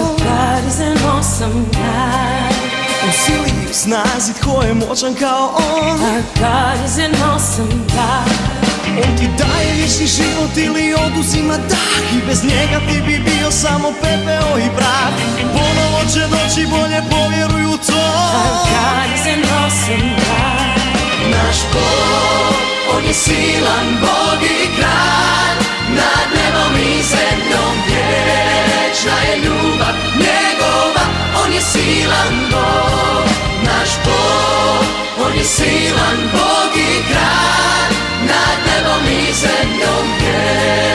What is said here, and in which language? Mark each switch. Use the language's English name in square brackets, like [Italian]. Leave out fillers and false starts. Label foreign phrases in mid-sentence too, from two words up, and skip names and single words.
[English] God is an awesome God. [Croatian] u sili i snazi tko je moćan kao on. [English] Our God is an awesome God. [Croatian] On ti daje vječni život ili oduzima dah, i bez njega ti bi bio samo pepeo i prah. Ponovo će doći, bolje povjeruj u to. [English] Our God is an awesome God. [Croatian] Naš Bog, on je silan Bog i kralj, nad nebom i zemljom vječna je ljubav njegova. On je silan Bog, naš Bog, on je silan Bog i kralj, nad nebom i zemljom vječna.